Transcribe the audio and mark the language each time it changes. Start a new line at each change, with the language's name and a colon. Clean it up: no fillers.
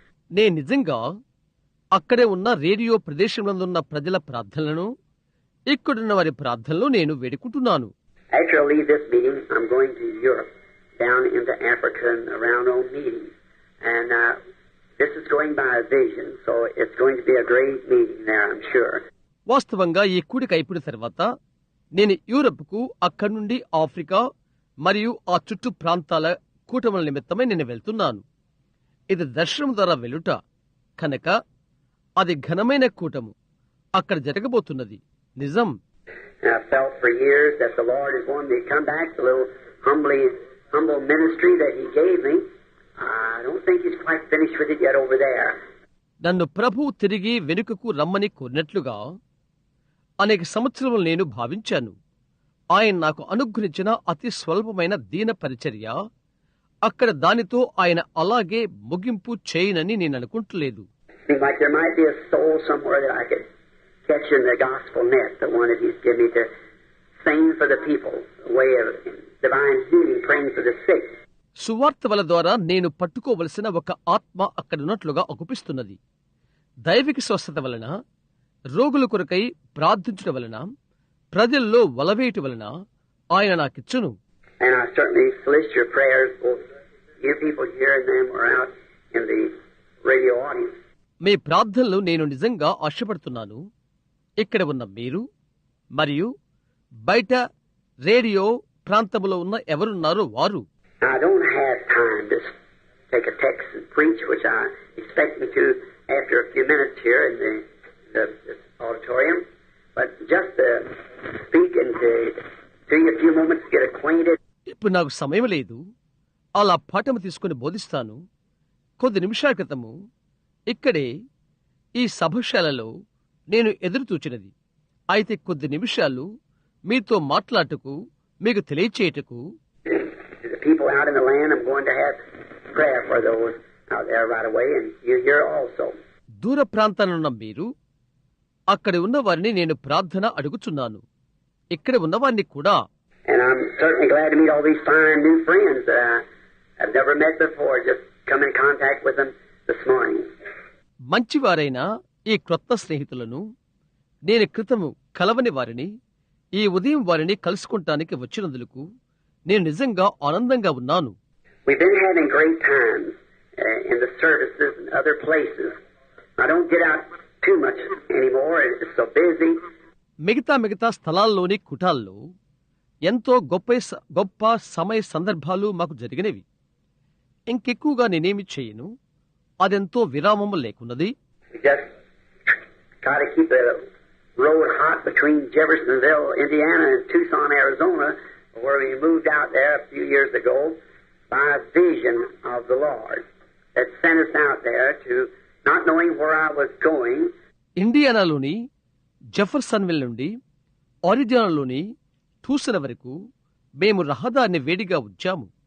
Telugu: నేను నిజంగా అక్కడే ఉన్న రేడియో ప్రదేశంలో ఉన్న ప్రజల ప్రార్థనలను, ఇక్కడున్న వారి ప్రార్థనలు నేను వేడుకుంటున్నాను.
English: After I leave this meeting, I'm going to Europe, down into Africa and around on meetings. And this is going by a vision, so it's going to be a great meeting there, I'm sure.
Telugu: వాస్తవంగా ఈ కూడిక అయిపోయిన తర్వాత నేను యూరప్కు, అక్కడి నుండి Africa మరియు ఆ చుట్టూ ప్రాంతాల కూటముల నిమిత్తమై నేను వెళ్తున్నాను. ఇది దర్శనం ద్వారా వెళ్ళుట కనుక అది ఘనమైన కూటము అక్కడ జరగబోతున్నది నిజం.
English: And I felt for years that the Lord is wanting me to come back to a little humble ministry that He gave me. I don't think He's quite finished with it yet over there.
Telugu: నన్ను ప్రభువు తిరిగి వెనుకకు రమ్మని కోరినట్లుగా అనేక సంవత్సరములు నేను భావించాను. ఆయన నాకు అనుగ్రహించిన అతి స్వల్పమైన దీన పరిచర్య అక్కడ దానితో ఆయన అలాగే ముగింపు చేయనని నేను అనుకుంటలేదు.
English: Seems like there might be a soul somewhere that I could catch in the gospel net, the one that He's given me to sing for the people, a way of divine healing, praying for the sick.
Telugu: సువార్త వల ద్వారా నేను పట్టుకోవలసిన ఒక ఆత్మ అక్కడున్నట్లుగా అగుపిస్తున్నది. దైవిక స్వస్థత వలన, రోగుల కొరకై ప్రార్థించడం వలన, ప్రజల్లో వలవేయటం వలన ఆయన నాకిచ్చును.
English: And I certainly solicit your prayers, both you people here and them or out in the radio audience.
Telugu: మీ ప్రార్థనలు నేను నిజంగా ఆశపడుతున్నాను. ఇక్కడ ఉన్న మీరు మరియు బయట రేడియో ప్రాంతంలో ఉన్న ఎవరున్నారో వారు.
English: I don't have time to take a text and preach, which I expect me to after a few minutes here in the auditorium, but just to speak and to you a few moments to get acquainted.
Telugu: ఇప్పుడు నాకు సమయం లేదు. అలా పాఠము తీసుకుని బోధిస్తాను. కొద్ది నిమిషాల క్రితము ఇక్కడే ఈ సభశాలలో నేను ఎదురు చూచినది. అయితే కొద్ది నిమిషాలు మీతో మాట్లాడటకు, మీకు తెలియచేయటకు.
English: The people out in the land, I'm going to have prayer for those out there right away, and you here also.
Telugu: దూర ప్రాంతాలున్న మీరు, అక్కడ ఉన్న వారిని నేను ప్రార్థన అడుగుచున్నాను. ఇక్కడ ఉన్నవారిని కూడా.
English: And I'm certainly glad to meet all these fine new friends that I've never met before. Just come in contact with them this morning.
Telugu: మంచివారైన ఈ క్రొత్త స్నేహితులను, నేను క్రితము కలవని వారిని, ఈ ఉదయం వారిని కలుసుకుంటానికి వచ్చినందుకు నేను నిజంగా ఆనందంగా ఉన్నాను.
English: We've been having great times in the services and other places. I don't get out too much anymore. It's so busy.
Telugu: మిగతా స్థలాల్లోని కుటాల్లో ఎంతో గొప్ప సమయ సందర్భాలు మాకు జరిగినవి. ఇంకెక్కువగా నేనేమి చేయను. అదెంతో విరామము లేకున్నది.
English: We just try to keep the road hot between Jeffersonville, Indiana, and Tucson, Arizona, where we moved out there a few years ago by a vision of the Lord that sent us out there to not knowing where I was going.
Telugu: ఇండియానాలోని Jeffersonville నుండి ఆరిజోనాలోని Tucson వరకు మేము రహదారిని వేడిగా ఉంచాము.